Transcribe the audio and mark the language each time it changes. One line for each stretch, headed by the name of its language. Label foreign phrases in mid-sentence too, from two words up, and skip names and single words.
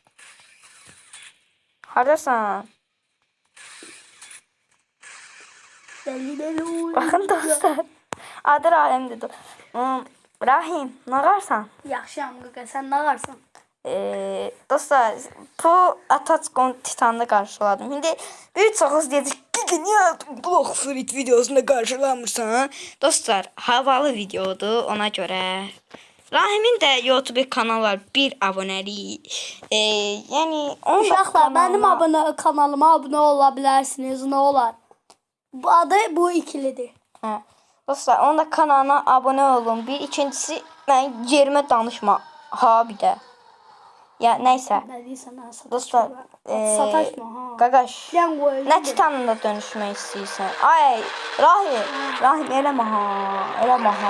Azerbaijani: Hardasan? Bakın dostlar. Adı Rahimdir. Rahim, ne varsan? Yaxşıyam qıqa, sən nə varsan?
Turkish: Dostlar, bu Atatürk Titan'da karşıladım.
Azerbaijani: Şimdi bir çoxunuz deyəcək, niye Block Fruit videosunda karşılamırsan? Dostlar, havalı videodur ona göre.
Turkish: Rahim'in de YouTube kanalı var, 1 abonəlik.
Azerbaijani: Yəni
Turkish: Uşaqlar, benim kanalıma abone olabilirsiniz, ne olar?
Azerbaijani: Bu adı bu ikilidir. Hə. Dostlar, onun da kanalına abunə olun. Bir, ikincisi, mən yerimə danışma. Ha bir də. Ya neyse. Ne deyirsən, ha, sataşma. Dostlar, Sataşma, ha. Qaqaş,
Turkish: Ben qoyacağım.
Azerbaijani: nə Titanında dönüşmək istəyirsən? Ay, Rahim eləmə ha, eləmə ha.